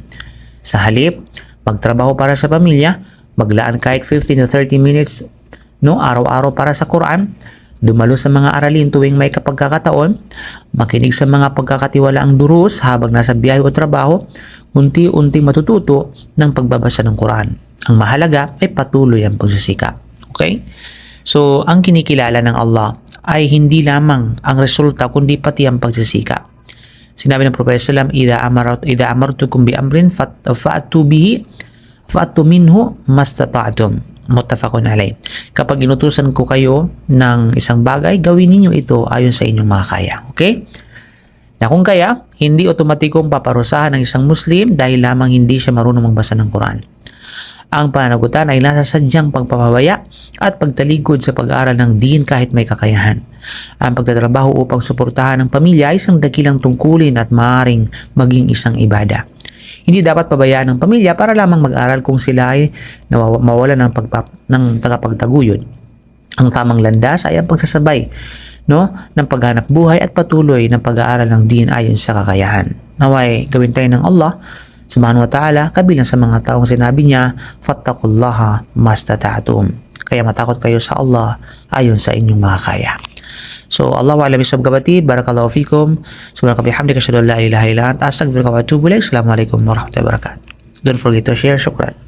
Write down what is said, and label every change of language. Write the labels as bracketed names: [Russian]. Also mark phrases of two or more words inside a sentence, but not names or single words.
[Filipino] Sa halip, magtrabaho para sa pamilya, maglaan kahit [English] 15 to 30 minutes [Filipino] araw-araw para sa Quran, dumalo sa mga aralin tuwing may kapagkakataon, makinig sa mga pagkakatiwalaang durus habang nasa biyahe o trabaho, unti-unting matututo ng pagbabasa ng Quran. Ang mahalaga ay patuloy ang pagsisikap. Okay? So, ang kinikilala ng Allah ay hindi lamang ang resulta kundi pati ang pagsisikap. Sinabi ng Propeta [Arabic] sallam, إذا أمرتكم بأمر فأتوا به فأتوا منه ما استطعتم. متفق عليه. [Filipino] Kapag inutusan ko kayo ng isang bagay, gawin ninyo ito ayon sa inyong makakaya. Okay? Na kung kaya, hindi otomatikong paparusahan ng isang Muslim dahil lamang hindi siya marunong magbasa ng Quran. Ang pananagutan ay nasa sadyang pagpapabaya at pagtalikod sa pag-aaral ng din kahit may kakayahan. Ang pagtatrabaho upang suportahan ng pamilya ay isang dakilang tungkulin at maaaring maging isang ibada. Hindi dapat pabayaan ng pamilya para lamang mag-aral kung sila ay mawalan ng tagapagtaguyod. Ang tamang landas ay ang pagsasabay ng paghanap buhay at patuloy ng pag-aaral ng din ayon sa kakayahan. Naway gawin tayo ng [Arabic] الله سبحانه وتعالى [Filipino] kabilang sa mga taong sinabi niya, [Arabic] فاتقوا الله ما استطعتم. [Filipino] Kaya matakot kayo sa Allah ayon sa inyong makakaya. So, [Arabic] الله أعلم بالصواب kapatid. بارك الله فيكم. سبحانك وبحمدك أشهد أن لا إله إلا أنت أستغفرك وأتوب إليك. السلام عليكم ورحمة الله وبركاته. [English] Don't forget to share. Syukran.